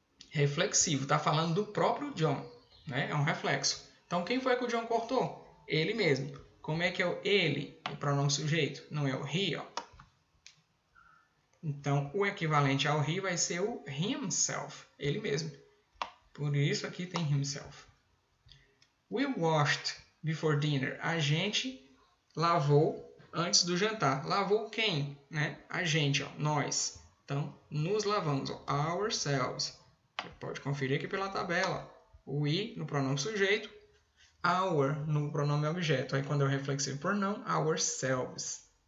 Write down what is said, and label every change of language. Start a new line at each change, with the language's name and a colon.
Portuguese: Reflexivo, está falando do próprio John, né? É um reflexo. Então, quem foi que o John cortou? Ele mesmo. Como é que é o ele, o pronome sujeito? Não é o he, ó. Então, o equivalente ao he vai ser o himself, ele mesmo. Por isso aqui tem himself.
English: We washed before dinner.
Portuguese: A gente lavou antes do jantar. Lavou quem? Né? A gente, ó, nós. Então, nos lavamos. Ó, ourselves. Você pode conferir aqui pela tabela. O we no pronome sujeito. Our no pronome objeto. Aí, quando é o reflexivo por não, ourselves.